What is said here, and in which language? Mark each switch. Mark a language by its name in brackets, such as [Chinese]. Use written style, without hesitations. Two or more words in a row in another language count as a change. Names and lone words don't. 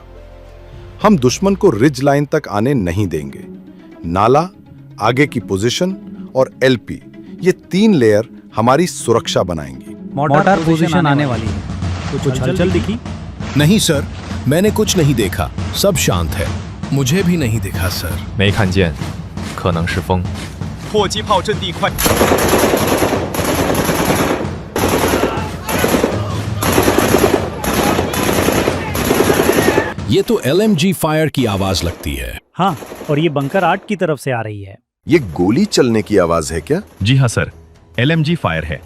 [Hindi] हम दुश्मन को [English] ridge line [Hindi] तक आने नहीं देंगे। नाला, आगे की पोजीशन और एलपी, ये 3 लेयर हमारी सुरक्षा बनाएंगी। [English] mortar position [Hindi] आने वाली है। कुछ हलचल दिखी? नहीं सर, मैंने कुछ नहीं देखा। सब शांत है। मुझे भी नहीं दिखा सर। [Chinese] 没看见，可能是风。迫击炮阵地快。 [Hindi] ये तो LMG फायर की आवाज लगती है। हाँ, और ये बंकर 8 की तरफ से आ रही है। ये गोली चलने की आवाज है क्या? जी हाँ सर, LMG फायर है।